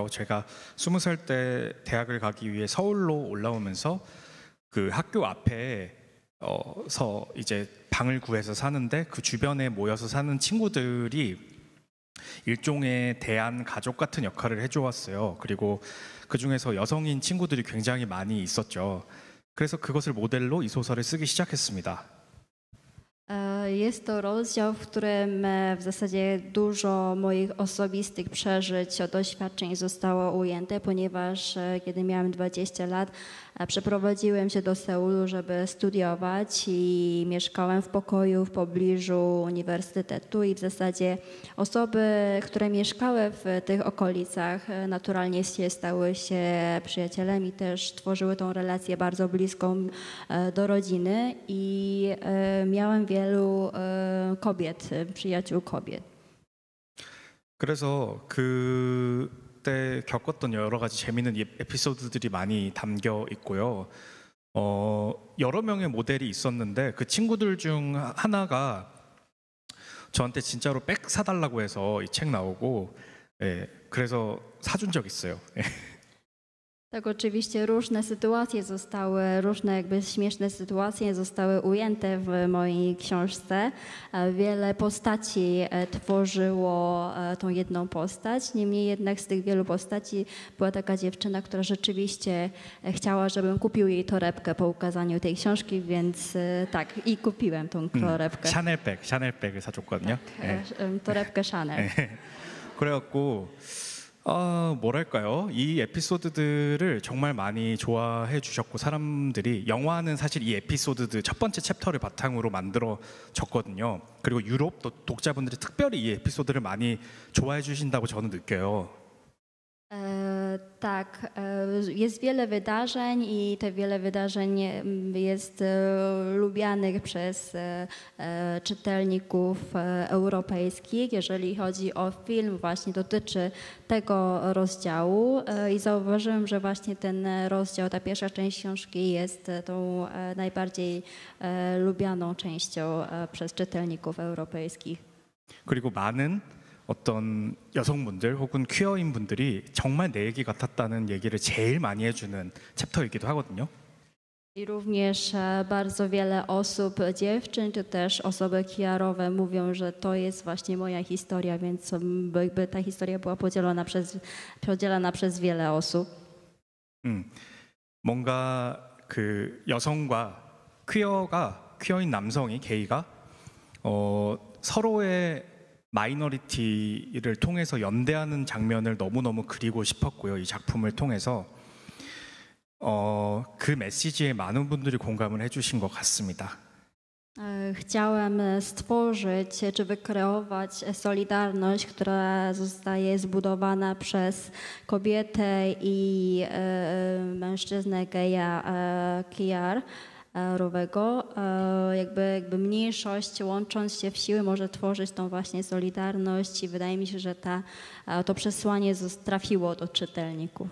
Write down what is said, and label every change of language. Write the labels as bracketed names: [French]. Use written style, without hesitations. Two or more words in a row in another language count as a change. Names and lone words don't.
[Korean] 제가 20살 때 대학을 가기 위해 서울로 올라오면서 그 학교 앞에 서 이제 방을 구해서 사는데, 그 주변에 모여서 사는 친구들이 일종의 대안 가족 같은 역할을 해주었어요. 그리고 그 중에서 여성인 친구들이 굉장히 많이 있었죠. 그래서 그것을 모델로 이 소설을 쓰기 시작했습니다. [Polish] Jest to rozdział, w którym w zasadzie dużo moich osobistych przeżyć, doświadczeń zostało ujęte, ponieważ kiedy miałem 20 lat, przeprowadziłem się do Seulu, żeby studiować i mieszkałem w pokoju w pobliżu uniwersytetu i w zasadzie osoby, które mieszkały w tych okolicach, naturalnie stały się przyjacielem i też tworzyły tą relację bardzo bliską do rodziny i miałem wielu kobiet, przyjaciół kobiet. [Korean] 그래서 그때 겪었던 여러 가지 재미있는 에피소드들이 많이 담겨 있고요. 여러 명의 모델이 있었는데 그 친구들 중 하나가 저한테 진짜로 백 사달라고 해서 이 책 나오고, 예, 그래서 사준 적 있어요. 예. [Polish] Tak, oczywiście różne sytuacje zostały, różne jakby śmieszne sytuacje zostały ujęte w mojej książce. Wiele postaci tworzyło tą jedną postać. Niemniej jednak z tych wielu postaci była taka dziewczyna, która rzeczywiście chciała, żebym kupił jej torebkę po ukazaniu tej książki, więc tak, i kupiłem tą torebkę. [Korean] 샤넬백을 사줬거든요. 예. [Polish] Torebkę Chanel. [Korean] 그래갖고 뭐랄까요? 이 에피소드들을 정말 많이 좋아해 주셨고 사람들이 영화는 사실 이 에피소드들 첫 번째 챕터를 바탕으로 만들어졌거든요. 그리고 유럽 독자분들이 특별히 이 에피소드를 많이 좋아해 주신다고 저는 느껴요. [Polish] Tak, jest wiele wydarzeń i te wiele wydarzeń jest lubianych przez czytelników europejskich. Jeżeli chodzi o film, właśnie dotyczy tego rozdziału i zauważyłem, że właśnie ten rozdział, ta pierwsza część książki jest tą najbardziej lubianą częścią przez czytelników europejskich. [Korean] 그리고 많은 어떤 여성분들 혹은 퀴어인 분들이 정말 내 얘기 같았다는 얘기를 제일 많이 해주는 챕터이기도 하거든요. [Polish] I również bardzo wiele osób, dziewczyn czy też osoby queerowe mówią, że to jest właśnie moja historia, więc jakby ta historia była podzielona przez wiele osób. [Korean] 뭔가 그 여성과 퀴어인 남성이 게이가 서로의 마이너리티를 통해서 연대하는 장면을 너무너무 그리고 싶었고요. 이 작품을 통해서 그 메시지에 많은 분들이 공감을 해주신 것 같습니다. [Polish] Chciałem stworzyć czy wykreować solidarność, która zostaje zbudowana przez kobietę i mężczyznę geja queerowego. Jakby mniejszość łącząc się w siły może tworzyć tą właśnie solidarność i wydaje mi się, że to przesłanie trafiło do czytelników.